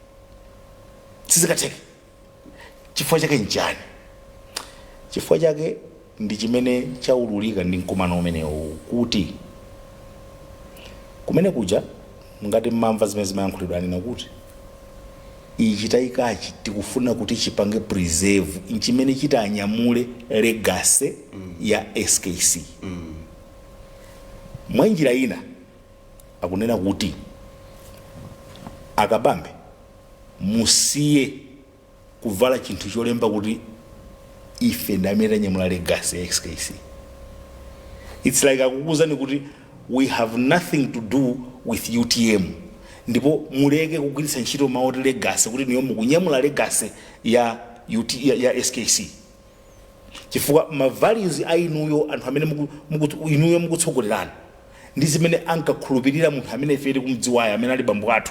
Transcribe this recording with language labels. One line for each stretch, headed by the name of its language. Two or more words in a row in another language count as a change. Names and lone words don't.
Nyanja: chifukwa chake njani chifukwa chake ndi chimene chaululika ndi mkumano umenewu kuti kumene kuja ngati mmamva zimene zimayankhulidwa anena kuti ichi tayikachi tikufuna kuti chipange preserve nchimene chitanyamule legacy ya SKC mwa njira ina akunena kuti akabambe musiye kuvala chinthu cholemba kuti ife ndamene tanyamula legacy ya SKC.
English: It's like
Nyanja: akukuzani kuti
English: we have nothing to do with UTM
Nyanja: ndipo muleke kugwiritsa ntchito mawu legacy kuti niyo mukunyamula legacy ya SKC chifukwa ma values ainuyo anthu amene inuyo mukutsogolerana ndi zimene ankakhulupirira munthu amene ife kumdziwaya amene ali bambo athu